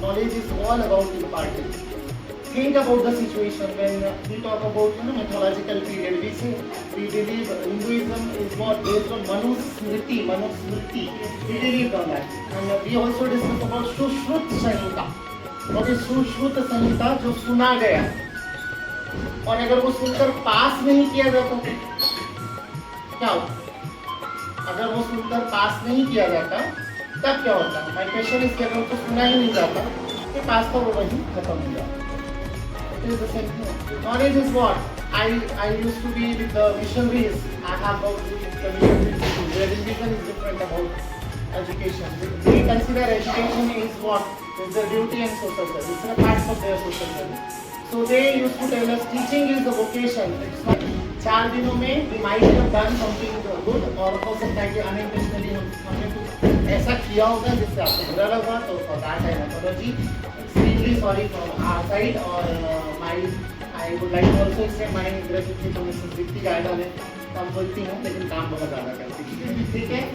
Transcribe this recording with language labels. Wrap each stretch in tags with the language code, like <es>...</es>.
<en>Knowledge is all about imparting. Think about the situation when we talk about mythological period. We say we believe Hinduism is what based on Manusmriti. We believe on that, and we also discuss about Sushrut Samhita. What is Sushrut Samhita?</en> <hi>जो सुना गया, और अगर वो सुनकर पास नहीं किया जाता तो क्या होता? अगर वो सुनकर पास नहीं किया जाता तब क्या होता?</hi> <en>My question is</en> <hi>कि अगर उसको सुना ही नहीं जाता तो पास का वो वही खत्म हो जाता.</hi> <en>It is the same thing. Knowledge is what? I used to be with the missionaries. I have worked with the missionaries. Their vision is different about education. They consider education is what? It's the duty and social service. It's a part of their social service. So they used to tell us teaching is the vocation. It's not</en> <hi>4 दिनों में</hi> <en>we might have done something good,</en> <hi>और हो सकता है कि unintentionally हमने कुछ ऐसा किया होगा जिससे आपको बुरा लगा, तो</hi> <en>for that I apology. Extremely sorry from our side,</en> <hi>और</hi> <en>I would like to also extend my gratitude to Mrs. Dipti Gaidale.</en> <hi>कम बोलती हूँ लेकिन काम बहुत ज़्यादा करती है, ठीक है.</hi>